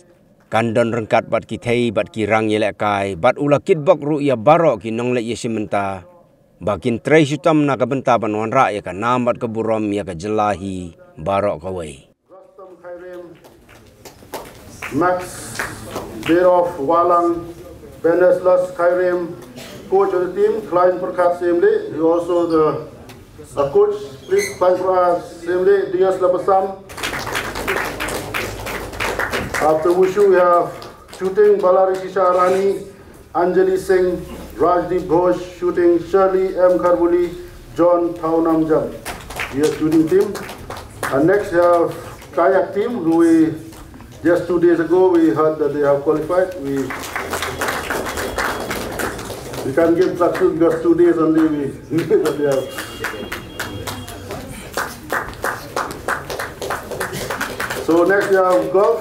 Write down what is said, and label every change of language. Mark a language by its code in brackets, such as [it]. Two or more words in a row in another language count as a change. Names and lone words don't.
[kha] Kandon rengkat bat ki Thei, bat ki rang Ïalehkai, bat ula Kitbok ru'ya barok ki nonglek yeshimenta. Bakin trei syutam nakabenta ban Wanrah ya ka nam bat ke Burom ya ka Jylla hi barok kawai. [en] Max Beroff, Walang, Beneslas, Kairim, coach of the team, Klein Perkat Semle, he also the coach, please Klein Perkat Semle, Dias Lapasam. After Wushu, we have shooting, Balari Shisha Rani, Anjali Singh, Rajdeep Ghosh, shooting, Shirley M. Karbuli, John Taunam Jam. Here, shooting team. And next, we have kayak team, who we just 2 days ago, we heard that they have qualified. We can't give success because 2 days only we knew that they have. So next we have golf.